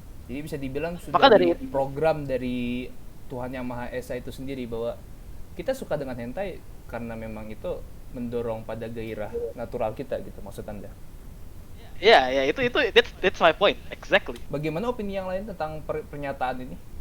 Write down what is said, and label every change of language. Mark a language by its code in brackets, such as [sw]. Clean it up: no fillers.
[id] Jadi bisa dibilang sudah program dari Tuhan Yang Maha Esa itu sendiri bahwa kita suka dengan hentai karena memang itu mendorong pada gairah natural kita gitu, maksud Anda? Ya, itu [en] that's my point, exactly. [id] Bagaimana opini yang lain tentang pernyataan ini?